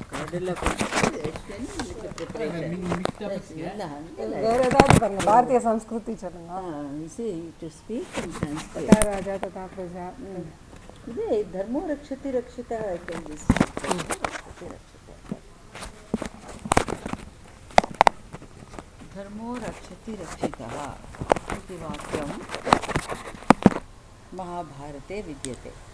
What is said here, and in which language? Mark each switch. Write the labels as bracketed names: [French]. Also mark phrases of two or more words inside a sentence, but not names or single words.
[Tamil] வேற ஏதாவது பாருங்க, [Sanskrit] भारतीय संस्कृति [Tamil] சொல்லுங்க. [English] to speak in Sanskrit. [Sanskrit] तथा राजा तथा प्रजा. इदे धर्मो रक्षति रक्षितः धर्मो रक्षति रक्षितः इति वाक्यं महाभारते विद्यते.